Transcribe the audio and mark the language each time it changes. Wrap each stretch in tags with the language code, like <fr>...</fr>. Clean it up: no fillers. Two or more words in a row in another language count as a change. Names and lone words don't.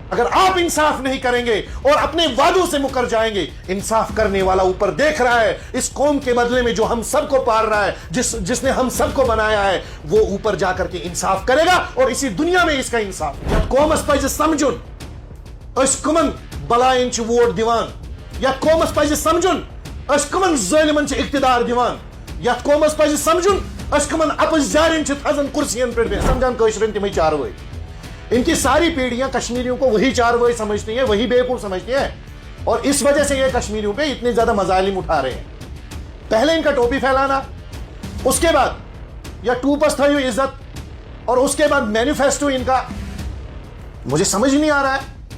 <ur>اگر آپ انصاف نہیں کریں گے اور اپنے وعدوں سے مکر جائیں گے، انصاف کرنے والا اوپر دیکھ رہا ہے، اس قوم کے بدلے میں جو ہم سب کو پال رہا ہے، جس نے ہم سب کو بنایا ہے، وہ اوپر جا کر کے انصاف کرے گا اور اسی دنیا میں اس کا انصاف۔</ur> <ks>قومس پزِ سمجھن اس کمن بلائن چھ ووٹ دیوان، یا قومس پزِ سمجھن اس کمن ظالمن چھ اقتدار دیوان، یا قومس پزِ سمجھن اس کمن اپز جارن چھ تھزن کرسین پر سمجھان کشرن تمہیں چاروٲے۔</ks> <ur>ان کی ساری پیڑھیاں کشمیریوں کو وہی چاروٲے سمجھتی ہیں، وہی بیوقوف سمجھتی ہیں، اور اس وجہ سے یہ کشمیریوں پہ اتنے زیادہ مظالم اٹھا رہے ہیں۔ پہلے ان کا ٹوپی پھیلانا، اس کے بعد یا</ur> <ks>ٹوپس تھایو عزت،</ks> <ur>اور اس کے بعد مینیفیسٹو ان کا مجھے سمجھ نہیں آ رہا ہے۔</ur>